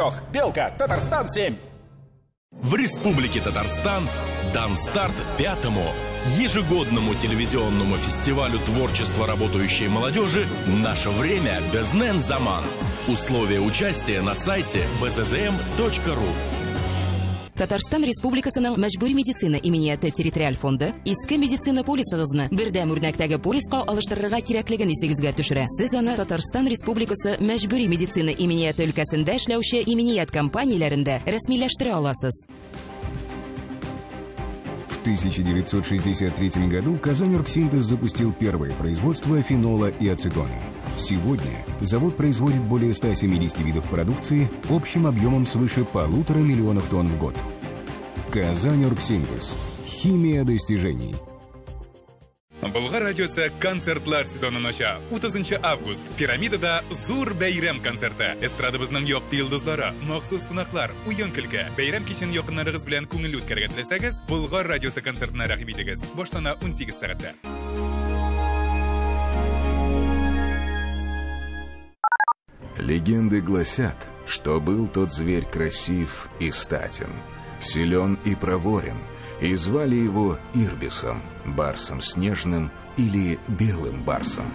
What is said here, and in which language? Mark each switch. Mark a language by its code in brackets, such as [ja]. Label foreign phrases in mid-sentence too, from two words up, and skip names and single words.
[ru] Белка, Татарстан 7. В Республике Татарстан дан старт 5-му ежегодному телевизионному фестивалю творчества работающей молодежи «Наше время Безнен Заман». Условия участия на сайте bzzm.ru. [tt] Татарстан Республикасының мәҗбүри медицина иминияты территориаль фонды иске медицина полисыгызны бердәм үрнәктәге полиска алыштырырга кирәклеген исегезгә төшерә. Сез аны Татарстан Республикасы мәҗбүри медицина иминияты өлкәсендә эшләүче иминият компанияләрендә рәсмиләштерә аласыз. [ru] В 1963 году Казань-Оргсинтез запустил первое производство фенола и ацетона. Сегодня завод производит более 170 видов продукции общим объемом свыше 1,5 миллиона тонн в год. Казань-Оргсинтез. Химия достижений. [tt] Болгар радиосы концертлар сезонын ача. 30 август пирамидада зур бәйрәм концерты. Эстрадыбызның якты йолдызлары, махсус кунаклар, уен көлке. Бәйрәм кичен якыннарыгыз белән күңелле үткәргә теләсәгез, Болгар радиосы концертына рәхим итегез. Баштана 18 сәгатьтә. [ru] Легенды гласят, что был тот зверь красив и статен, силен и проворен, и звали его Ирбисом, барсом снежным или белым барсом.